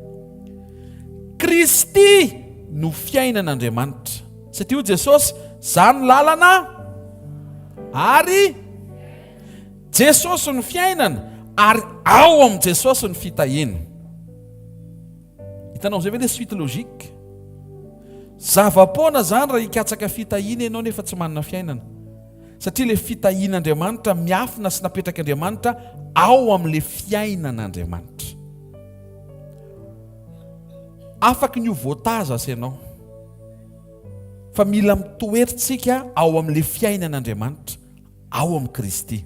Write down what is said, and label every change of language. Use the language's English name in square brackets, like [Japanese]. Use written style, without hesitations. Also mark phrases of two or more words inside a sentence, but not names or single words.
[Malagasy] Kristy no fiainan'Andriamanitra. Satria ho Jesosy zany lalana ary Jesosy no fiainana ary ao amin'ny Jesosy ny fitahiana. Hitanao zay ve le [French] suite logique? [Malagasy] Zava-poana zany raha hikatsaka fitahiana ianao nefa tsy manana fiainana. Satria le fitahian'Andriamanitra miafina sy napetraka Andriamanitra ao amin'le fiainan'Andriamanitra. Afaka ny ho voataza sy ianao, fa mila mitoetritsika ao amin'le fiainan'Andriamanitra, ao amin'ny Kristy.